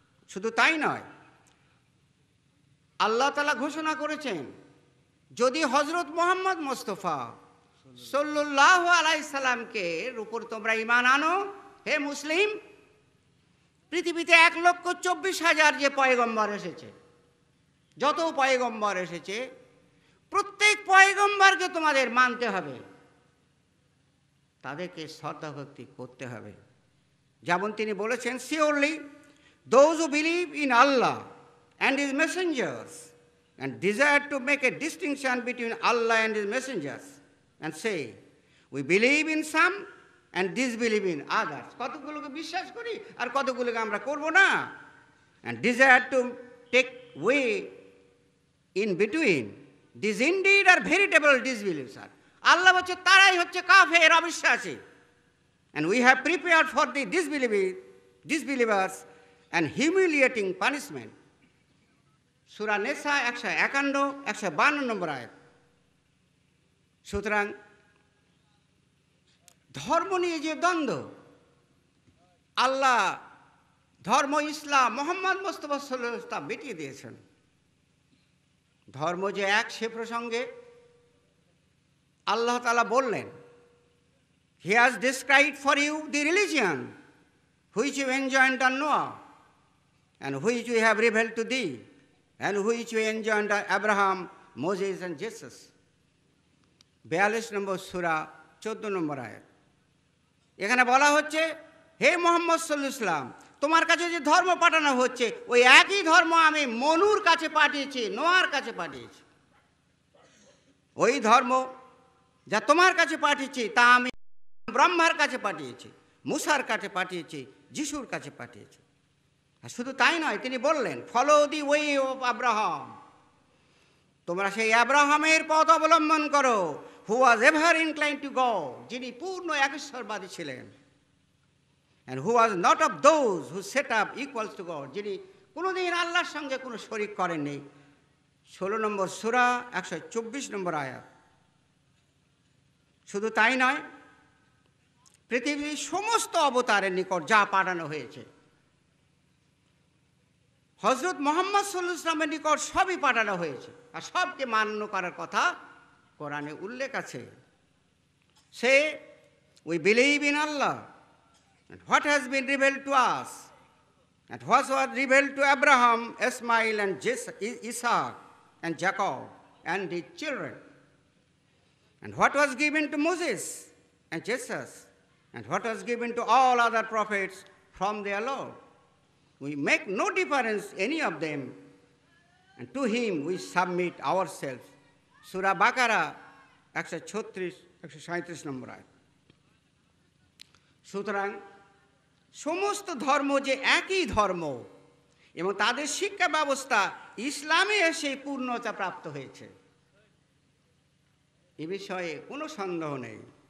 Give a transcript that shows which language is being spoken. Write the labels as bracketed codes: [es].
[bn] শুধু তাই নয়, আল্লাহ তাআলা ঘোষণা করেছেন, যদি হযরত মুহাম্মদ মুস্তাফা সাল্লাল্লাহু আলাইহি সাল্লামকে উপর তোমরা ঈমান আনো, হে মুসলিম, পৃথিবীতে 1,24,000 যে পয়গম্বর এসেছে, যত পয়গম্বর এসেছে, প্রত্যেক পয়গম্বরকে তোমাদের মানতে হবে, তাদেরকে শ্রদ্ধাভক্তি করতে হবে। যেমন তিনি বলেছেন, [en] Surely those who believe in Allah and His messengers and desire to make a distinction between Allah and His messengers and say, we believe in some and disbelieve in others. [bn] কতগুলোকে বিশ্বাস করি আর কতগুলোকে আমরা করব না। [en] And desire to take way in between. These indeed are veritable disbelievers. [bn] আল্লাহ বলছে তারাই হচ্ছে কাফের, অবিশ্বাসী। [en] And we have prepared for the disbelievers and humiliating punishment. [bn] সূরা নিসা 151, 152 নম্বর আয়াত। সুতরাং ধর্ম নিয়ে যে দ্বন্দ্ব, আল্লাহ ধর্ম ইসলাম মুহাম্মদ মুস্তাফা সাল্লাল্লাহু আলাইহি ওয়াসাল্লাম মিটিয়ে দিয়েছেন। ধর্ম যে এক, সে প্রসঙ্গে আল্লাহ তাআলা বললেন, [en] He has described for you the religion which you enjoined on Noah and which we have revealed to thee and which we enjoined on Abraham, Moses and Jesus. [bn] 42 নম্বর সূরা 14 নম্বর আয়াত। এখানে বলা হচ্ছে, হে মুহাম্মদ সাল্লাল্লাহু আলাইহি ওয়াসাল্লাম, তোমার কাছে যে ধর্ম পাঠানো হচ্ছে, ওই একই ধর্ম আমি মনুর কাছে পাঠিয়েছি, নোয়ার কাছে পাঠিয়েছি। ওই ধর্ম যা তোমার কাছে পাঠিয়েছি তা আমি ব্রহ্মার কাছে পাঠিয়েছি, মুসার কাছে পাঠিয়েছি, যিশুর কাছে পাঠিয়েছি। আর শুধু তাই নয়, তিনি বললেন, [en] follow the way of Abraham, [bn] তোমরা সেই আব্রাহামের পথ অবলম্বন করো, [en] who was ever incline to God, [bn] যিনি পূর্ণ একেশ্বরবাদী ছিলেন, [en] and who was not of those who set up equals to God, [bn] যিনি কোনোদিন আল্লাহর সঙ্গে কোনো শরিক করেননি। 16 নম্বর সূরা 124 নম্বর আয়াত। শুধু তাই নয়, পৃথিবীর সমস্ত অবতারের নিকট যা পাঠানো হয়েছে, হজরত মুহাম্মদ সাল্লাল্লাহু আলাইহি ওয়াসাল্লামের নিকট সবই পাঠানো হয়েছে, আর সবকে মান্য করার কথা কোরআনে উল্লেখ আছে। [en] Say we believe in Allah, and what has been revealed to us, and what was revealed to Abraham, Ismail, and Isaac, and Jacob, and his children, and what was given to Moses and Jesus, and what was given to all other prophets from their Lord. We make no difference any of them, and to him we submit ourselves. [bn] Surah Baqarah 137 নম্বর আয়াত। সুতরাং সমস্ত ধর্ম যে একই ধর্ম এবং তাদের শিক্ষা ব্যবস্থা ইসলামে এসে পূর্ণতা প্রাপ্ত হয়েছে, এ বিষয়ে কোনো সন্দেহ নেই।